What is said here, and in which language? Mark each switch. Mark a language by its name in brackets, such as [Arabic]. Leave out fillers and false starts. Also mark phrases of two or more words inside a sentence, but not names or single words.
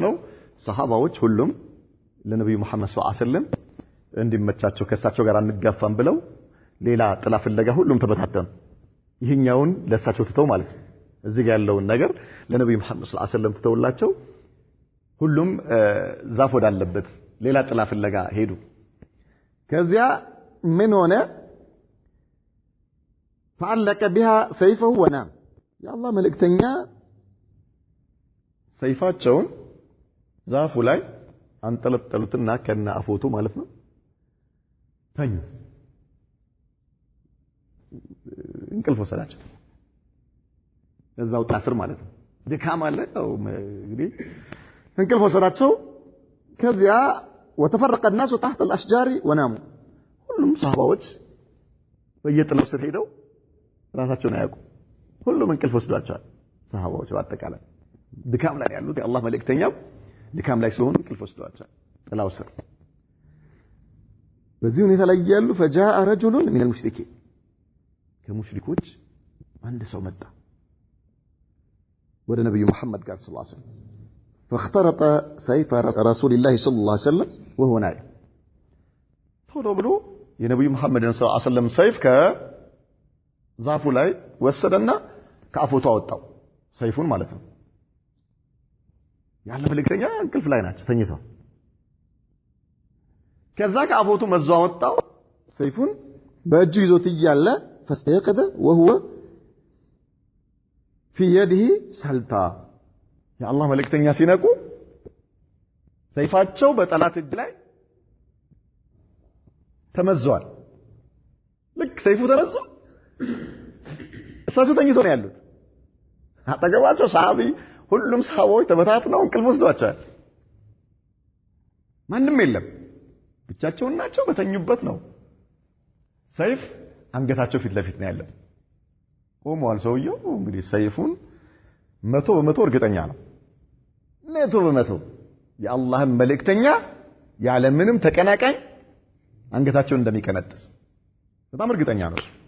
[Amharic] ነው ሰሃባዎች ሁሉም ለነብዩ መሐመድ [Arabic] صلى الله عليه وسلم [Amharic] እንዲመቻቸው ከሳቸው ጋር አንጋፋም ብለው ሌላ ጥላ ፍለጋ ሁሉም ተበታተኑ ይሄኛውን ለሳቸው ትተው ማለት ነው እዚህ ጋር ያለውን ነገር ለነብዩ መሐመድ [Arabic] صلى الله عليه وسلم [Amharic] ትተውላቸው ሁሉም ዛፍ ወዳለበት ሌላ ጥላ ፍለጋ ሄዱ ከዚያ ምን ሆነ [Arabic] فعلق بها سيفه ونام [Amharic] يا الله መልእክተኛ ሰይፋቸውን ዛፉ ላይ አንጠለጠሉትና ከና አፎቱ ማለት ነው ተኙ እንቅልፍ ወሰዳቸው እዛው ታስር ማለት ነው ድካም አለ እንግዲህ እንቅልፍ ወሰዳቸው ከዚያ [Arabic] وتفرق الناس تحت الاشجار وناموا [Amharic] ሁሉም ሰሃባዎች በየጥላው ስር ሄደው ራሳቸውን አያውቁ ሁሉም እንቅልፍ ወስዷቸዋል ሰሃባዎች በአጠቃላይ ድካም ላይ ያሉት የአላህ መልእክተኛው ድካም ላይ ስለሆኑ እንቅልፍ ወስዷቸዋል ጥላው ስር በዚህ ሁኔታ ላይ ያሉ [Arabic] فجاء رجل من المشركين [Amharic] ከሙሽሪኮች አንድ ሰው መጣ ወደ ነብዩ መሐመድ ጋር [Arabic] صلى الله عليه وسلم فاخترط سيف رسول الله صلى الله عليه وسلم وهو نائم [Amharic] ቶሎ ብሎ የነብዩ መሐመድን [Arabic] صلى الله عليه وسلم [Amharic] ሰይፍ ከዛፉ ላይ ወሰደና ከአፎቱ አወጣው ሰይፉን ማለት ነው ያለ መልእክተኛ እንቅልፍ ላይ ናቸው ተኝተው ከዛ ከአፎቱ መዞ አወጣው ሰይፉን በእጁ ይዞት ይያለ [Arabic] فاستيقظ وهو في يده سلطة [Amharic] يا الله መልእክተኛ ሲነቁ ሰይፋቸው በጠላት እጅ ላይ ተመዟል ልክ ሰይፉ ተመዟ እሳቸው ተኝተው ነው ያሉት አጠገባቸው ሰሃቢ ሁሉም ሰሃቦች ተበታትነው እንቅልፍ ወስዷቸዋል ማንም የለም ብቻቸውን ናቸው በተኙበት ነው ሰይፍ አንገታቸው ፊት ለፊት ነው ያለው ቆሟል ሰውየው እንግዲህ ሰይፉን 100% እርግጠኛ ነው 100% የአላህን መልእክተኛ ያለ ምንም ተቀናቃኝ አንገታቸውን እንደሚቀነጥስ በጣም እርግጠኛ ነው